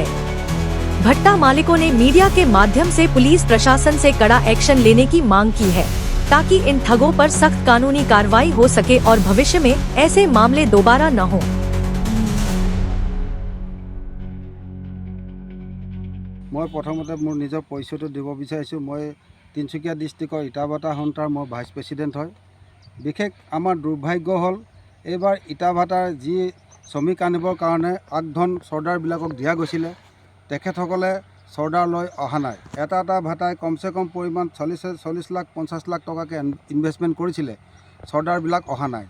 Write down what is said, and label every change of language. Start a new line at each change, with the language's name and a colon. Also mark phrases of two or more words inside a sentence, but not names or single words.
Hindi: भट्टा मालिकों ने मीडिया के माध्यम से पुलिस प्रशासन से कड़ा एक्शन लेने की मांग की है, ताकि इन ठगों पर सख्त कानूनी कार्रवाई हो सके और भविष्य में ऐसे मामले दोबारा न हो।
Assamese: মই প্ৰথমতে মোৰ নিজৰ পৰিচয় দিব বিচাৰিছোঁ। মই তিনচুকীয়া ডিষ্ট্ৰিক্টৰ ইটাভাটা সন্থাৰ মই
English: vice president
Assamese: হয়। বিশেষ আমাৰ দুৰ্ভাগ্য হ'ল এইবাৰ ইটাভাটাৰ যি শ্ৰমিক আনিবৰ কাৰণে আগধন চৰ্দাৰবিলাকক দিয়া গৈছিলে, তেখেতসকলে চৰ্দাৰ লৈ অহা নাই। এটা ভাটাই কমচে কম পৰিমাণ 40 লাখ 50 লাখ টকাকৈ ইনভেষ্টমেণ্ট কৰিছিলে, চৰ্দাৰবিলাক অহা নাই।